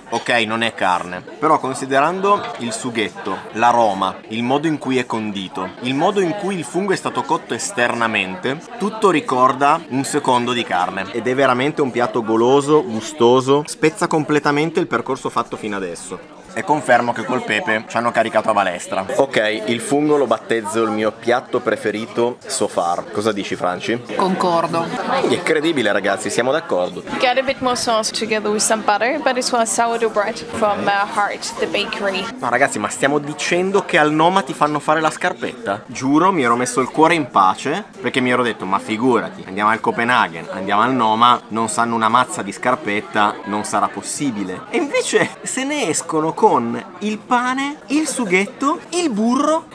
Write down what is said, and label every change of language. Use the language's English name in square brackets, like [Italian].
[Italian] Ok, non è carne, però considerando il sughetto, l'aroma, il modo in cui è condito, il modo in cui il fungo è stato cotto esternamente, tutto ricorda un secondo di carne ed è veramente un piatto goloso, gustoso, spezza completamente il percorso fatto fino adesso. E confermo che col pepe ci hanno caricato a balestra. Ok, il fungo lo battezzo il mio piatto preferito [English] so far. [Italian] Cosa dici, Franci? Concordo. È incredibile, ragazzi, siamo d'accordo. [English] Get a bit more sauce together with some butter, but it's one sourdough bread from Heart, the bakery. [Italian] No, ragazzi, ma stiamo dicendo che al Noma ti fanno fare la scarpetta? Giuro, mi ero messo il cuore in pace perché mi ero detto, ma figurati, andiamo al Copenaghen, andiamo al Noma, non sanno una mazza di scarpetta, non sarà possibile. E invece se ne escono con il pane, il sughetto, il burro.